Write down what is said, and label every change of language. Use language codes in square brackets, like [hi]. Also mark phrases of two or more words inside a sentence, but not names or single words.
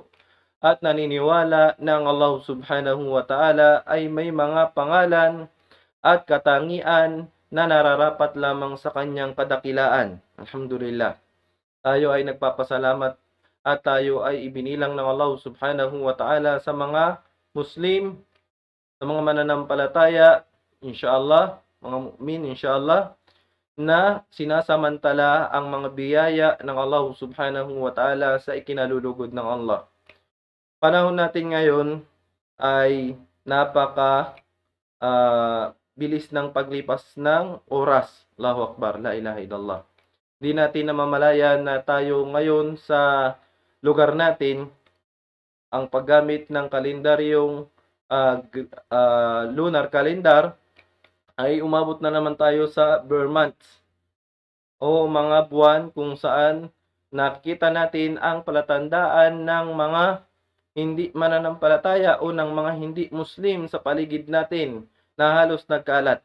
[tl] At naniniwala na ang Allah [ar] سبحانه وتعالى [tl] ay may mga pangalan at katangian na nararapat lamang sa kanyang kadakilaan. Alhamdulillah. Tayo ay nagpapasalamat at tayo ay ibinilang ng Allah [ar] سبحانه وتعالى [tl] sa mga Muslim, sa mga mananampalataya, [ar] إن شاء الله, [tl] mga mu'min, [ar] إن شاء الله, [tl] na sinasamantala ang mga biyaya ng Allah [ar] سبحانه وتعالى [tl] sa ikinalulugod ng Allah. Panahon natin ngayon ay napaka bilis ng paglipas ng oras. [ar] الله أكبر، لا إله إلا الله. [tl] Di natin namamalayan na tayo ngayon sa lugar natin, ang paggamit ng kalendaryong [en] lunar calendar [tl] ay umabot na naman tayo sa [en] bare months [tl] o mga buwan kung saan nakikita natin ang palatandaan ng mga hindi mananampalataya o ng mga hindi Muslim sa paligid natin na halos nagkalat.